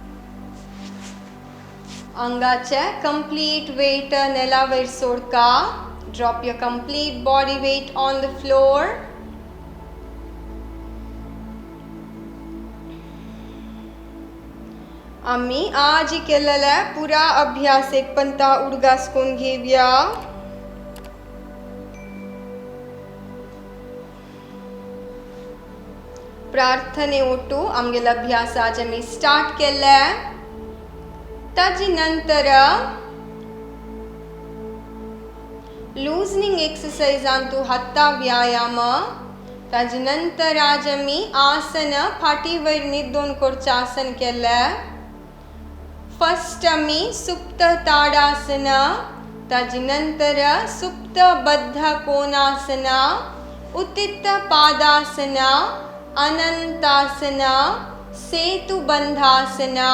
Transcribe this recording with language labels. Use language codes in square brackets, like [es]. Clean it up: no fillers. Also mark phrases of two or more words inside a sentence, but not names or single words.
[kok] अंगाचे [en] complete weight [kok] नेला वयर सोडका. [en] Drop your complete body weight on the floor. [kok] आम्ही आज केलेला पुरा अभ्यास एक पंता उडगासकून घेऊया. प्रार्थने ओटू आमगेल अभ्यास आज आम्ही स्टार्ट केला. ताजी नंतर [en] loosening exercise [kok] तू हत्ता व्यायाम. ताजे नंतर आज आम्ही आसन फाटीवर न्हिदून करचे आसन केले. फर्स्ट आम्ही सुप्त ताडासन, ताजे नंतर सुप्त बद्ध कोणासन, उत्थित पादासन, अनंतासन, सेतुबंधासन,